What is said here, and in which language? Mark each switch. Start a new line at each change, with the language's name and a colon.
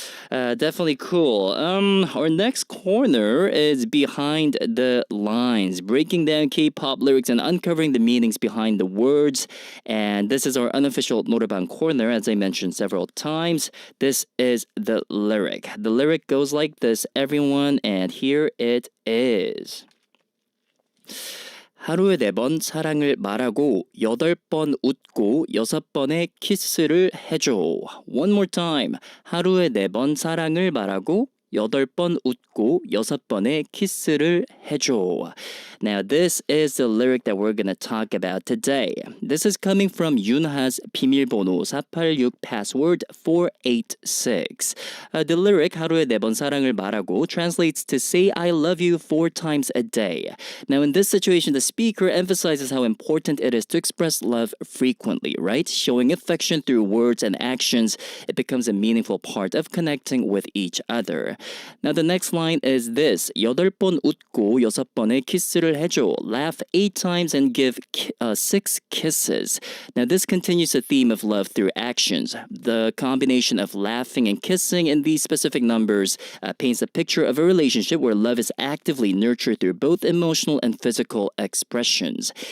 English: Definitely cool. Our next corner is behind the lines, breaking down K-pop lyrics and uncovering the meanings behind the words. And this is our unofficial 노래방 corner, as I mentioned several times. This is the lyric. The lyric goes like this, everyone, and here it is.
Korean: 하루에 4번 사랑을 말하고 8번 웃고 6번의 키스를 해줘.
English: One more time.
Korean: 하루에 4번 사랑을 말하고 8번 웃고 6번의 키스를 해줘.
English: Now this is the lyric that we're going to talk about today. This is coming from Yunha's 비밀번호 486 password 486. The lyric
Korean: 하루에 4번 사랑을 말하고
English: translates to say I love you 4 times a day. Now in this situation, the speaker emphasizes how important it is to express love frequently, right? Showing affection through words and actions, it becomes a meaningful part of connecting with each other. Now the next line is this.
Korean: 8번 웃고 6번의 키스를 해줘.
English: Laugh 8 times and give 6 kisses. Now this continues the theme of love through actions. The combination of laughing and kissing in these specific numbers paints a picture of a relationship where love is actively nurtured through both emotional and physical expressions.